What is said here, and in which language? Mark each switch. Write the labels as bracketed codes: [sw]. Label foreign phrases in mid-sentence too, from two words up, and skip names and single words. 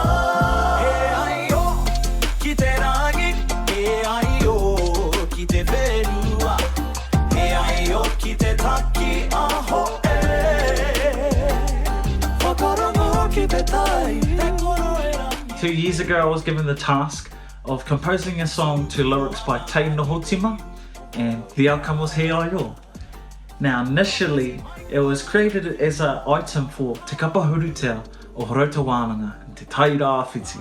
[mi] He aio ki te rangi, he aio ki te whenua, he aio ki te taki aho e. Whakarongo ki te tai, te koro e rangi. [en] 2 years ago, I was given the task of composing a song to lyrics by Tei Nohotima, and the outcome was He Aio. Now, initially, it was created as an item for Te Kapahurutea o Rauta Wānanga, Te Taira Whiti.